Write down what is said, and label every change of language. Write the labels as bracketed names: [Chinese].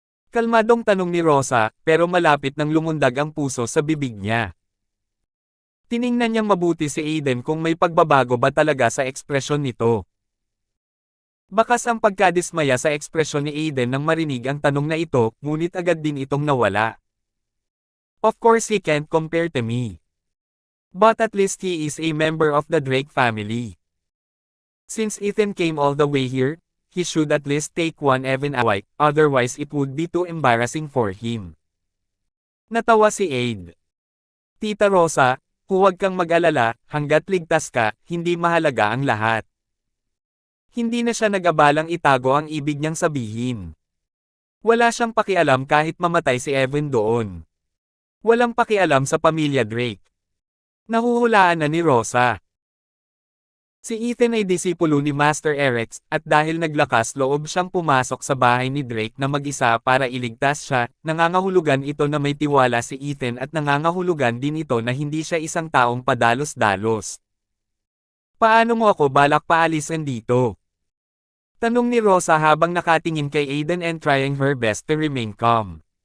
[Filipino] Kalmadong tanong ni Rosa, pero malapit nang lumundag ang puso sa bibig niya. Tiningnan niyang mabuti si Aidan kung may pagbabago ba talaga sa ekspresyon nito. Bakas ang pagkadismaya sa ekspresyon ni Aidan nang marinig ang tanong na ito, ngunit agad din itong nawala. [English] Of course he can't compare to me. But at least he is a member of the Drake family. Since Ethan came all the way here, he should at least take one Evan away, otherwise it would be too embarrassing for him. [Filipino] Natawa si Aid. Tita Rosa, huwag kang mag-alala, hanggat ligtas ka, hindi mahalaga ang lahat. Hindi na siya nag-abalang itago ang ibig niyang sabihin. Wala siyang pakialam kahit mamatay si Evan doon. Walang pakialam sa pamilya Drake. Nahuhulaan na ni Rosa. Si Ethan ay disipulo ni Master Erex, at dahil naglakas loob siyang pumasok sa bahay ni Drake na mag-isa para iligtas siya, nangangahulugan ito na may tiwala si Ethan at nangangahulugan din ito na hindi siya isang taong padalos-dalos. Paano mo ako balak paalisin dito? Tanong ni Rosa habang nakatingin kay Aidan [English] and trying her best to remain calm.